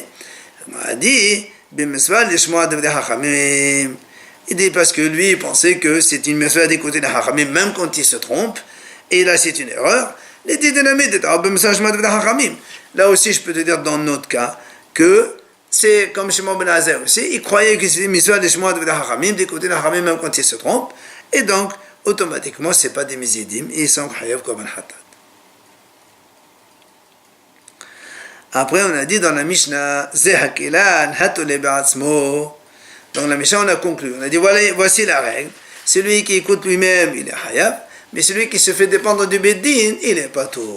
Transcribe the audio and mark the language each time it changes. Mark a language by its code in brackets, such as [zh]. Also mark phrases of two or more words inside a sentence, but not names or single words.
[fr] Il m'a dit, il dit parce que lui il pensait que c'est une mesure d'écouter les hachamim même quand il se trompe, et là c'est une erreur. Là aussi je peux te dire dans notre cas que c'est comme Shimon ben Azai aussi, il croyait que c'était une mesure d'écouter les hachamim même quand il se trompe, et donc automatiquement c'est pas des mizidim, et ils sont [he] חייב קרבן חטאת. [fr] Après on a dit dans la Mishnah [he] זה הכלל התולה בעצמו. [fr] Dans la Mishnah, on a conclu. On a dit, voici la règle. Celui qui écoute lui-même, il est hayab. Mais celui qui se fait dépendre du Bédin, il est pas tout.